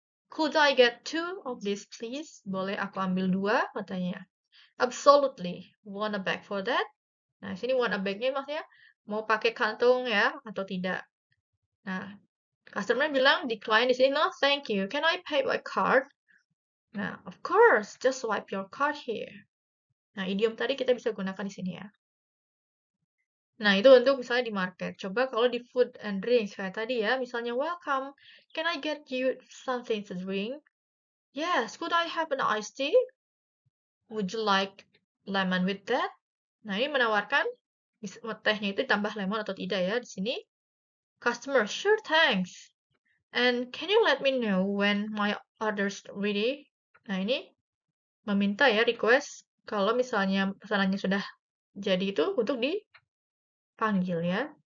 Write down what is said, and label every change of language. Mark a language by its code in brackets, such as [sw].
[en] Could I get 2 of this please? [id] Boleh aku ambil 2 katanya. [en] Absolutely. Want a bag for that? [id] Nah, sini want a bag-nya maksudnya mau pakai kantung ya atau tidak. Nah, customer bilang decline di sini, [en] no thank you. Can I pay by card? Nah, of course, just swipe your card here. [id] Nah, idiom tadi kita bisa gunakan di sini ya. Nah, itu untuk misalnya di market. Coba kalau di [en] food and drinks [id] kayak tadi ya, misalnya [en] welcome, can I get you something to drink? Yes, could I have an iced tea? Would you like lemon with that? [id] Nah, ini menawarkan tehnya itu tambah lemon atau tidak ya di sini. [en] Customer, sure, thanks. And can you let me know when my order's ready? [id] Nah, ini meminta ya request kalau misalnya pesanannya sudah jadi itu untuk dipanggil ya.